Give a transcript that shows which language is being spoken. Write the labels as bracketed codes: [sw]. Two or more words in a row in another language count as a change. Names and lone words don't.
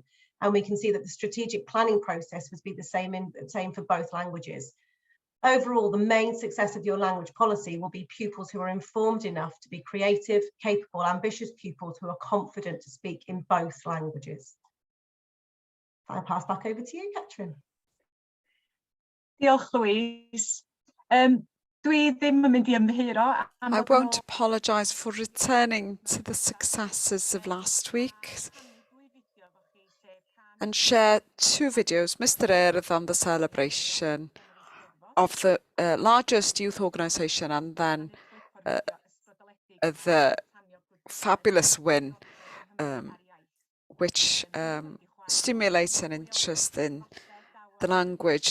[en] And we can see that the strategic planning process would be the same for both languages. Overall, the main success of your language policy will be pupils who are informed enough to be creative, capable, ambitious pupils who are confident to speak in both languages. I'll pass back over to you, Catherine. [cy] Diolch, Louise. Dwi ddim yn mynd I ymddiheuro. [en] I won't apologise for returning to the successes of last week and share 2 videos, Mr. Earth on the celebration of the largest youth organisation and then the fabulous win, which stimulates an interest in the language.